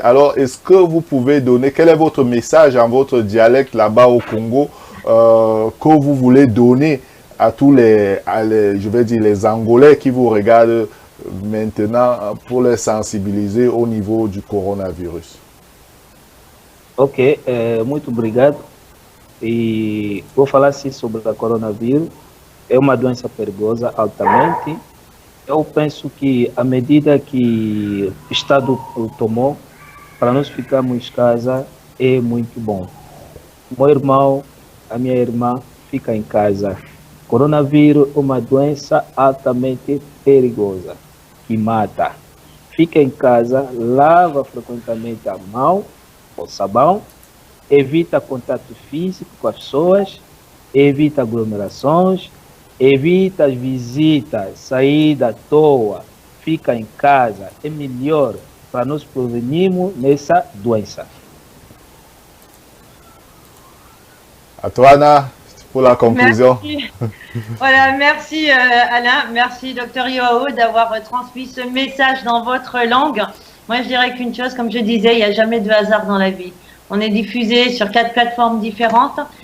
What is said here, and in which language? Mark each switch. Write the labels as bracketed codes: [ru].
[fr] Alors, est-ce que vous pouvez donner, quel est votre message en votre dialecte là-bas au Congo que vous voulez donner à tous je vais dire, les Angolais qui vous regardent maintenant pour les sensibiliser au niveau du coronavirus? [pt] Ok, muito obrigado. E vou falar assim sobre o coronavírus. É uma doença perigosa altamente. Eu penso que a medida que o Estado tomou para nós ficarmos em casa é muito bom. Meu irmão, a minha irmã fica em casa. Coronavírus é uma doença altamente perigosa que mata. Fica em casa, lava frequentemente a mão com sabão, evita contato físico com as pessoas, evita aglomerações, evita as visitas, saída à toa, fica em casa. É melhor para nós prevenirmos nessa doença. [fr] À toi, Anna, pour la conclusion. Merci. Voilà, merci Alain, merci Dr Yoao d'avoir transmis ce message dans votre langue. Moi, je dirais qu'une chose, comme je disais, il n'y a jamais de hasard dans la vie. On est diffusé sur 4 plateformes différentes.